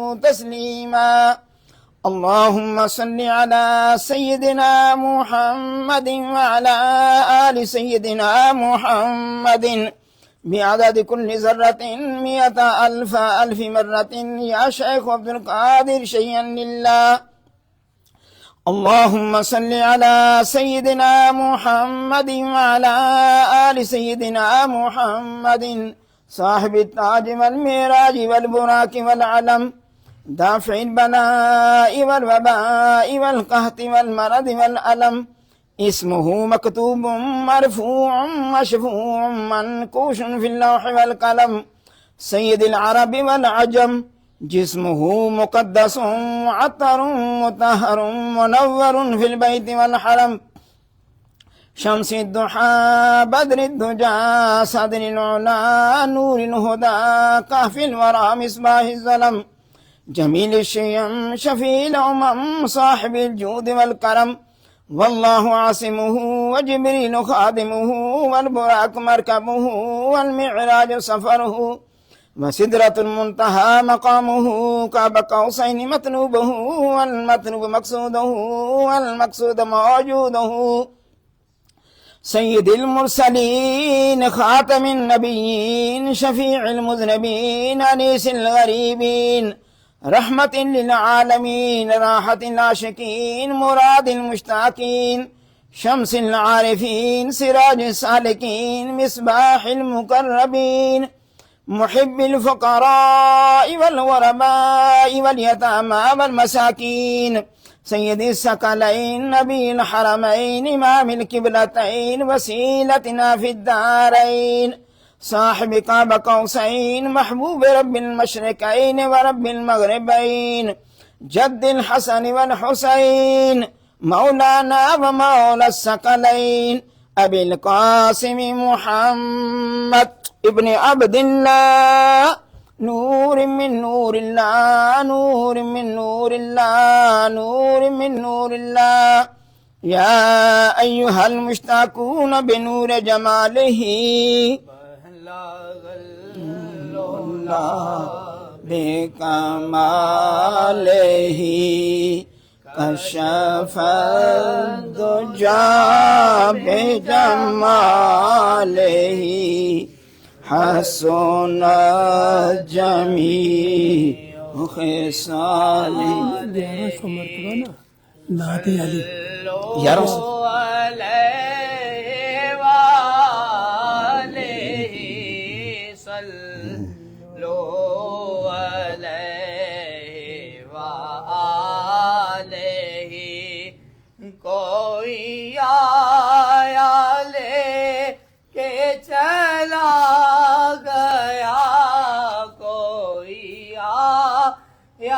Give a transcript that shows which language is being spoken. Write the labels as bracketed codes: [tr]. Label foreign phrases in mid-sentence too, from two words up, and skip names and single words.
[ar] تسليما اللهم صل على سيدنا محمد وعلى آل سيدنا محمد بعدد كل ذرة 100,000 مرة يا شيخ عبد القادر شيئا لله اللهم صل على سيدنا محمد وعلى آل سيدنا محمد صاحب التاج والمعراج والبراق والعلم دافع البلاء والوباء والقحط والمرض والألم اسمه مكتوب مرفوع مشفوع منقوش في اللوح والقلم سيد العرب والعجم جسمه مقدس معطر مطهر منور في البيت والحرم شمس الضحى بدر الدجى صدر العلى نور الهدى كهف الورى مصباح الظلم جميل الشيم شفيع الأمم صاحب الجود والكرم والله عاصمه وجبريل خادمه والبراق مركبه والمعراج سفره وسدرة المنتهى مقامه قاب قوسين مطلوبه والمطلوب مقصوده والمقصود موجوده سيد المرسلين خاتم النبيين شفيع المذنبين أنيس الغريبين رحمة لل عالمين راحة العاشقين مراد المشتاقين شمس العارفين سراج السالكين مصباح المقربين محب الفقراء والغرباء واليتامى والمساكين سيد الثقلين نبي الحرمين إمام القبلتين وسيلتنا في الدارين صاحب قاب قوسين محبوب رب المشرقين ورب المغربين جد الحسن وال حسين مولانا ومولى الثقلين أبي القاسم محمد ابن عبد الله نور من نور الله نور من نور الله نور من نور الله يا أيها المشتاقون بنور جماله بكماله كشف الدجى بجماله حسنت جميع خصاله [ur] نعت علی यार کوئی آیا لے کے چلا گیا کوئی آیا